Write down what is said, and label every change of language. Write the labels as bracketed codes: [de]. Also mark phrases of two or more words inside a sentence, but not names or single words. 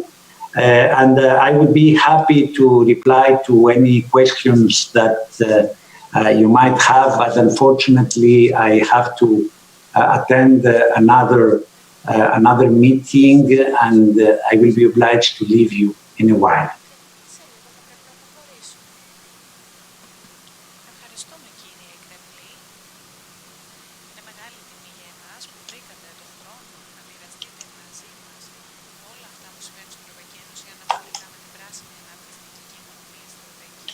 [en] And I would be happy to reply to any questions that you might have, but unfortunately I have to attend another meeting, and I will be obliged to leave you in a while. [el] Ευχαριστούμε κύριε Κρεμλή. Είναι μεγάλη τιμή για εμάς που βρήκατε το χρόνο να μοιραστείτε μαζί μας όλα αυτά που συμβαίνουν στην Ευρωπαϊκή Ένωση αναφορικά με την πράσινη ανάπτυξη και κοινωνία στην Ευρωπαϊκή.